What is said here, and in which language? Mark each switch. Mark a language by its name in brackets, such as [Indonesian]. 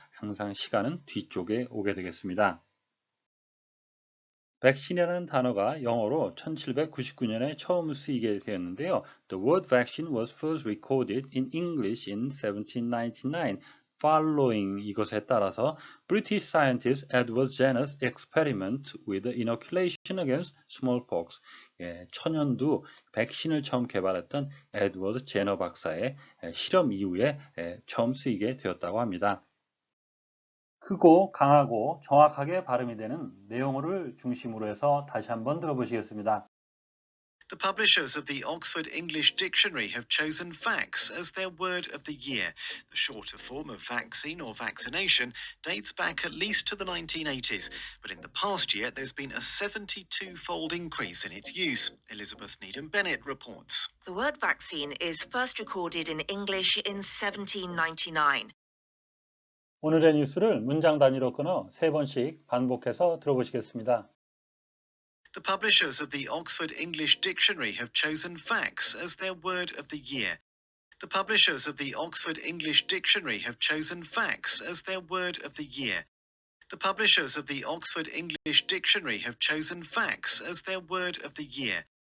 [Korean] 항상 시간은 뒤쪽에 오게 되겠습니다. 백신이라는 단어가 영어로 1799년에 처음 쓰이게 되었는데요. [English] The word vaccine was first recorded in English in 1799. Following [Korean] 이것에 따라서 [English] British scientist Edward Jenner's experiment with inoculation against smallpox. [Korean] 천연두 백신을 처음 개발했던 에드워드 제너 박사의 실험 이후에 처음 쓰이게 되었다고 합니다. 크고 강하고 정확하게 발음이 되는 내용어를 중심으로 해서 다시 한번 들어보시겠습니다. [English] The publishers of the Oxford English Dictionary have chosen vax as their word of the year. The shorter form of vaccine or vaccination dates back at least to the 1980s, but in the past year there's been a 72-fold increase in its use. Elizabeth Needham Bennett reports. The word vaccine is first recorded in English in 1799. [Korean] 오늘의 뉴스를 문장 단위로 끊어 세 번씩 반복해서 들어보시겠습니다. [English] The publishers of the Oxford English Dictionary have chosen vax as their word of the year. The publishers of the Oxford English Dictionary have chosen vax as their word of the year. The publishers of the Oxford English Dictionary have chosen vax as their word of the year.